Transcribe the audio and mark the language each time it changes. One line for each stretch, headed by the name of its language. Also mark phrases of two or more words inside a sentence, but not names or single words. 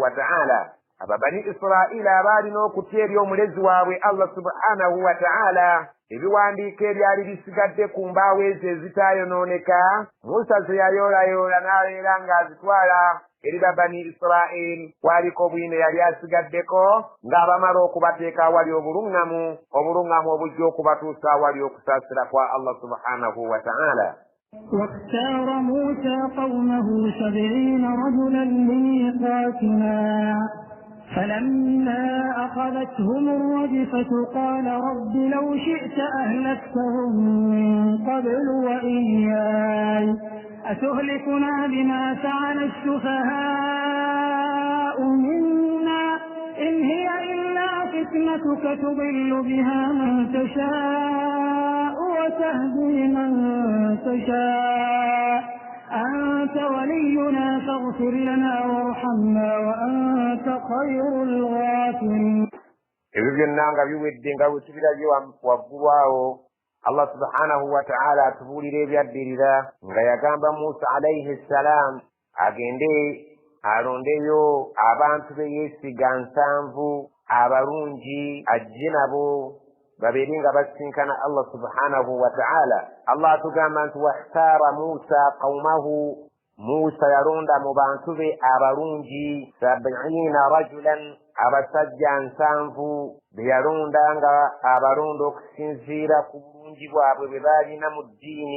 Arabic: وتعالى
Ganda: ababani Israel abaalina okutya eri omulezi waabwe
Arabic: الله سبحانه وتعالى
Ganda: ebiwandiiko ebyali bisigadde ku mbaawo ezo ezitaayonooneka Musa ze yayoolayoola n'abeera ng'azitwala eri babani Israel kwaliko bwine yali asigaddeko ng'abamala okubateeka awali obuluŋŋamu obujja okubatuusa awali okusaasira kwa
Arabic: الله سبحانه وتعالى. واختار موسى قومه 70 رجلا لميقاتنا فلما أخذتهم الرجفة قال رب لو شئت أهلكتهم من قبل وإياي أتهلكنا بما فعل السفهاء منا إن هي إلا فتنتك تضل بها من تشاء وتهدي من تشاء أنت ولينا فاغفر لنا وارحمنا وأنت خير الغافرين.
Ganda: ebyo byonna nga biwedde nga bwe tubirabye waggulu awo
Arabic: الله سبحانه وتعالى
Ganda: atubuulira ebyaddirira nga yagamba Musa
Arabic: عليه السلام
Ganda: agende alondeyo abantu be yeesiga 7 abalungi ajje nabo babeere nga basinkana
Arabic: الله سبحانه وتعالى.
Ganda: Allah atugamba nti
Arabic: واختار موسى قومه
Ganda: Musa yalonda mu bantu be abalungi 70 rajulan abasajja 7 be yalonda nga abalonda okusinziira ku bulungi bwabwe bwe baalina mu ddiini